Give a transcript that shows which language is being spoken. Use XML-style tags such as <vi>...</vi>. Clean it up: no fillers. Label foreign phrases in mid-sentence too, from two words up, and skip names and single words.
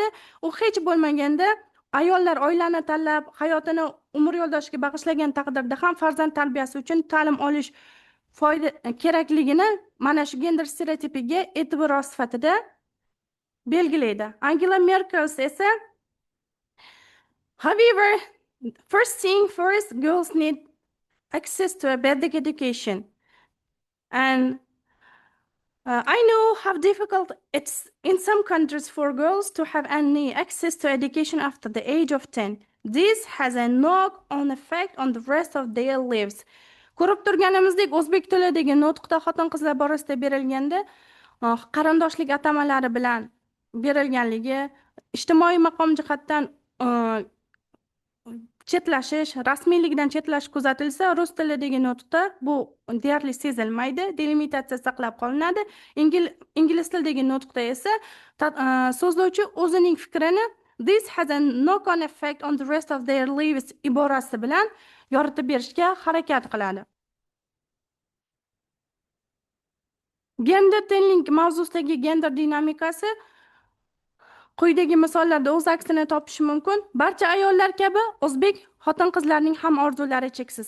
<uz>U hech bo'lmaganda ayollar oilani tanlab, hayotini umr yo'ldoshiga bag'ishlagan taqdirda ham farzand tarbiyasi uchun ta'lim olish foyda kerakligini mana shu gender stereotipiga e'tibor sifatida belgilaydi.</uz> <en>Angela Merkel esa however, first thing first, girls need access to a basic education. And I know how difficult it's in some countries for girls to have any access to education after the age of 10. This has a knock-on effect on the rest of their lives.</en> <uz>Ko'rib turganimizdek, o'zbek tilidagi nutqda xotin-qizlar borasida berilganda qarindoshlik atamalari bilan berilganligi, ijtimoiy maqom jihatdan chetlashish, rasmiylikdan chetlash kuzatilsa, rus tilidagi nutqda bu deyarli sezilmaydi, delimitatsiya saqlab qolinadi. Ingliz tilidagi nutqda esa so'zlovchi o'zining fikrini</uz> <en>"This has a knock-on effect on the rest of their lives"</en> <uz>iborasi bilan yoritib berishga harakat qiladi. Gender tenglik mavzusidagi gender dinamikasi quyidagi misollarda o'z aksini topishi mumkin. Barcha ayollar kabi o'zbek xotin-qizlarining ham orzulari cheksiz.</uz>